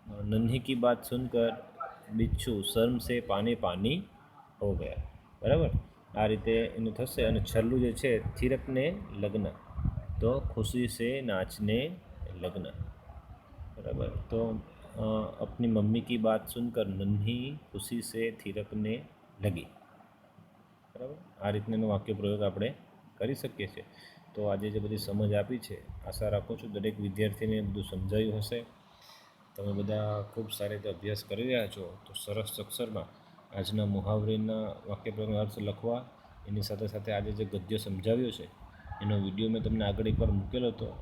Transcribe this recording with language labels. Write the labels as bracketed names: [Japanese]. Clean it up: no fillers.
[Hindi] नन्ही की बात सुनकर बिच्छू शर्म से पानी पानी हो गया. [Gujarati] बराबर. આ રીતે એનું થશે. અને છેલ્લું જે છે [Hindi] થિરકને લગ્ન, [Gujarati] તો [Hindi] ખુશી સે નાચને લગ્ન. [Gujarati] બરાબર. તો [Hindi] अपनी मम्मी की बात सुनकर नन्ही खुशी से थिरकने लगी. [Gujarati] બરાબર, આ રીતનું વાક્ય પ્રયોગ આપણે કરી શકીએ છીએ. તો આજે જે બધી સમજ આપી છે, આશા રાખું છું દરેક વિદ્યાર્થીને બધું સમજાયું હશે. તમે બધા ખૂબ સારી રીતે અભ્યાસ કરી રહ્યા છો. તો સરસ અક્ષરમાં આજના મુહાવરીના વાક્યપ્રયોગનો અર્થ લખવા, એની સાથે સાથે આજે જે ગદ્ય સમજાવ્યો છે એનો વિડીયો મેં તમને આગળ એકવાર મૂકેલો હતો.